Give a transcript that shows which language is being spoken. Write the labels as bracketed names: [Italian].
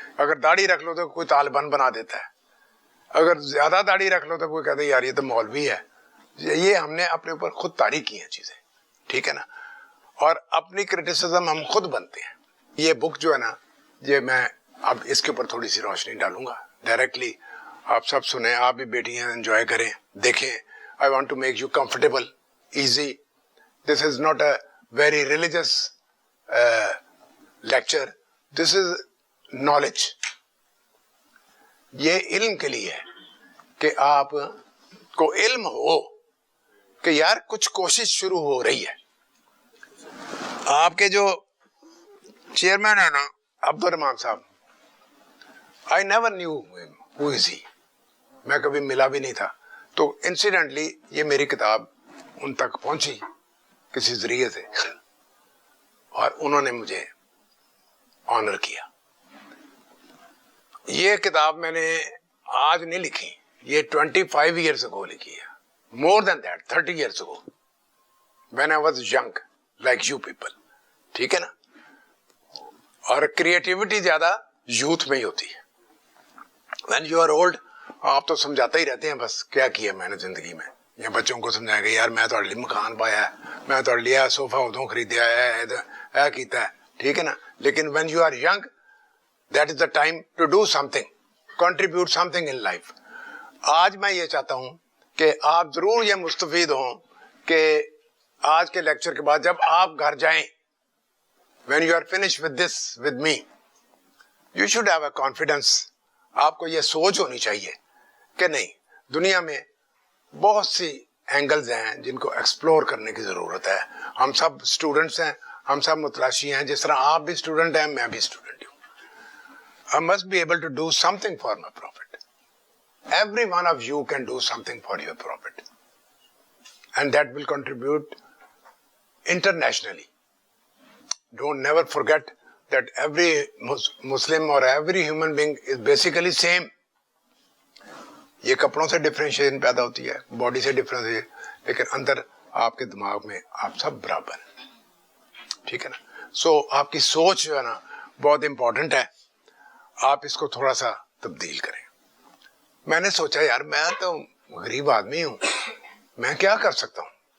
[Urdu] اگر داڑھی رکھ لو تو کوئی طالبان بنا دیتا ہے, اگر زیادہ داڑھی رکھ لو تو کوئی کہتا ہے یار یہ تو مولوی ہے. یہ ہم نے اپنے اوپر خود طاری کی ہیں چیزیں, ٹھیک ہے نا. اور اپنی کرٹیسزم ہم خود بنتے ہیں. یہ بک جو ہے نا, یہ میں اب اس کے اوپر تھوڑی سی روشنی ڈالوں گا ڈائریکٹلی. آپ سب سنیں, آپ بھی بیٹھی ہیں, انجوائے کریں, دیکھیں. [English] I want to make you comfortable, easy. This is not a very religious lecture. This is knowledge. [Urdu] یہ علم کے لیے ہے کہ آپ کو علم ہو کہ یار کچھ کوشش شروع ہو رہی ہے. آپ کے جو چیئرمین ہے نا عبد الرحمان صاحب, [English] I never knew him. Who is he? [Urdu] میں کبھی ملا بھی نہیں تھا. تو انسیڈنٹلی یہ میری کتاب ان تک پہنچی کسی ذریعے سے, اور انہوں نے مجھے آنر کیا. یہ کتاب میں نے آج نہیں لکھی, یہ [English] 25 years ago [Urdu] لکھی ہے, [English] more than that, 30 years ago, when I was young, like you people. [Urdu] ٹھیک ہے نا. اور کریٹیوٹی زیادہ یوتھ میں ہی ہوتی ہے. [English] when you are old, [Urdu] آپ تو سمجھاتے ہی رہتے ہیں بس کیا کیا میں نے زندگی میں, یا بچوں کو سمجھائے گا یار میں تو لیے مکان پایا ہے, میں تو لیا صوفہ ادوں خریدیا ہے کیتا ہے, ٹھیک ہے نا. لیکن [English] when you are young, that is the time to do something, contribute something in life. [Urdu] آج میں یہ چاہتا ہوں کہ آپ ضرور یہ مستفید ہوں کہ آج کے لیکچر کے بعد جب آپ گھر جائیں, [English] when you are finished with this with me, you should have a confidence. [Urdu] آپ کو یہ سوچ ہونی چاہیے کہ نہیں, دنیا میں بہت سی اینگلز ہیں جن کو ایکسپلور کرنے کی ضرورت ہے. ہم سب اسٹوڈنٹس ہیں, ہم سب متلاشی ہیں, جس طرح آپ بھی اسٹوڈنٹ ہیں میں بھی اسٹوڈنٹ ہوں. [English] I must be able to do something for my prophet. Every one of you can do something for your prophet, and that will contribute internationally. Don't never forget that every Muslim or every human being is basically same. [Urdu] یہ کپڑوں سے differentiation پیدا ہوتی ہے, body سے difference ہے, لیکن اندر آپ کے دماغ میں آپ سب برابر ہیں. ٹھیک ہے نا. سو آپ کی سوچ جو ہے نا بہت امپورٹنٹ ہے, آپ اس کو تھوڑا سا تبدیل کریں. میں نے سوچا یار میں تو غریب آدمی ہوں, میں کیا کر سکتا ہوں.